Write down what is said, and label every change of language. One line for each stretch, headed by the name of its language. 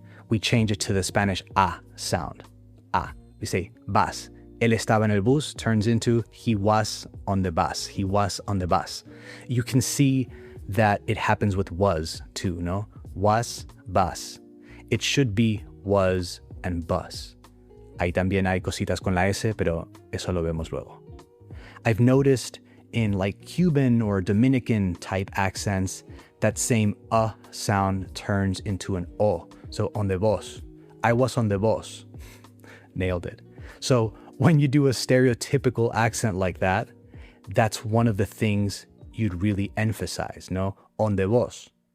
English: We change it to the Spanish A sound. A. We say vas.
Spanish: Él estaba en el bus
English: turns into he was on the bus. He was on the bus. You can see that it happens with was too, no? Was, bus. It should be was and bus.
Spanish: Ahí también hay cositas con la S, pero eso lo vemos luego.
English: I've noticed in like Cuban or Dominican type accents, that same sound turns into an O. So on the bus. I was on the bus. Nailed it. So when you do a stereotypical accent like that, that's one of the things you'd really emphasize, no? On the bus.